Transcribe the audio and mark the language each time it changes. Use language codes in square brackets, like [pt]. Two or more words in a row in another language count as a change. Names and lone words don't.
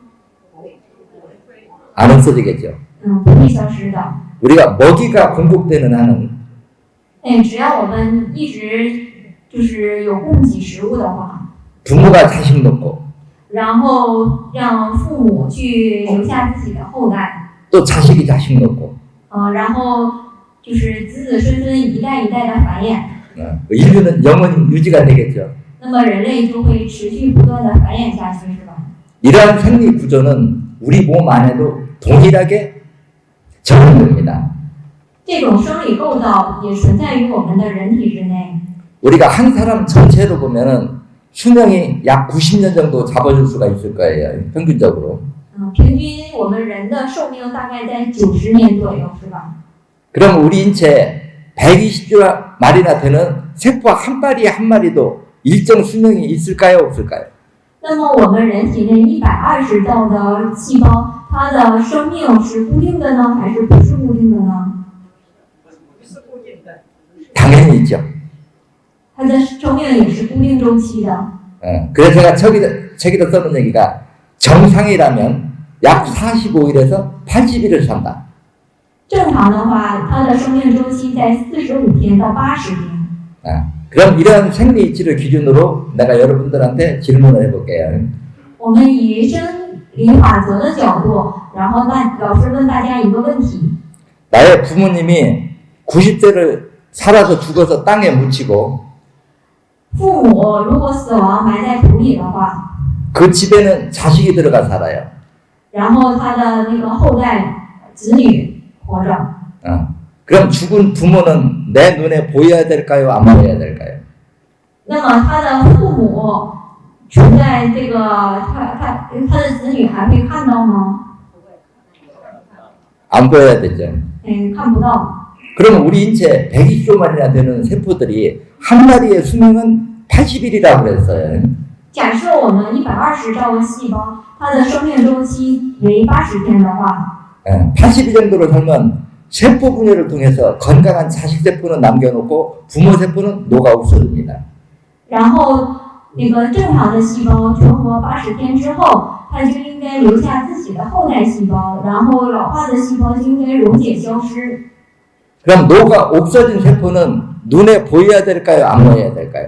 [ko] 안 없어지겠죠. [zh] 不会消失的。 [ko] 우리가 먹이가 공급되는 한은 [zh] 只要我们一直就是有供给食物的话， [ko] 부모가 자식 놓고 [zh] 然后让父母去留下自己的后代， [ko] 또 자식이 자식 놓고 [zh] 然后就是子子孙孙一代一代的繁衍， [ko] 인류는 영원히 유지가 되겠죠. [zh] 那么人类就会持续不断的繁衍下去，是吧？ [ko] 이러한 생리 구조는 우리 몸 안에도 동일하게 적용됩니다. [zh] 这种生理构造也存在于我们的人体之内。 [ko] 우리가 한 사람 전체로 보면은 수명이 약 90년 정도 잡아줄 수가 있을 거예요. 평균적으로. [zh] 平均我们人的寿命大概在90年左右，是吧？ [ko] 그럼 우리 인체 120주 말이나 되는 세포 한 마리 한 마리도 일정 수명이 있을까요? 없을까요? [zh] 那么我们人体内120兆的细胞，它的生命是固定的呢，还是不是固定的呢？ [ko] 당연히 있죠. [zh] 它的生命也是固定周期的。 [ko] 그래서 제가 책에도 써놓은 얘기가 정상이라면 약 45일에서 80일을 산다. [zh] 正常的话，它的生命周期在45天到80天。 [ko] 그럼 이런 생리 이치를 기준으로 내가 여러분들한테 질문을 해볼게요. [zh] 我们以生理法则的角度，然后老师问大家一个问题： [ko] 나의 부모님이 90세를 살아서 죽어서 땅에 묻히고 [zh] 父母如果死亡埋在土里的话， [ko] 그 집에는 자식이 들어가 살아요. [zh] 然后他的那个后代子女活着， [ko] 그럼 죽은 부모는 내 눈에 보여야 될까요? 안 보여야 될까요? [zh] 那么他的父母存在这个他的子女还会看到吗？ [ko] 안 보여야 되죠. [zh] 看不到。 [ko] 그럼 우리 인체 120조만이나 되는 세포들이 한 마리의 수명은 80일이라고 그랬어요. [zh] 假设我们120兆个细胞，它的生命周期为80天的话， [ko] 80일 정도로 살면 세포 분열을 통해서 건강한 자식 세포는 남겨놓고 부모 세포는 녹아 없어집니다. [zh] 然后那个正常的细胞存活80天之后，它就应该留下自己的后代细胞，然后老化的细胞就应该溶解消失。 [ko] 그럼 녹아 없어진 세포는 눈에 보여야 될까요? 안 보여야 될까요?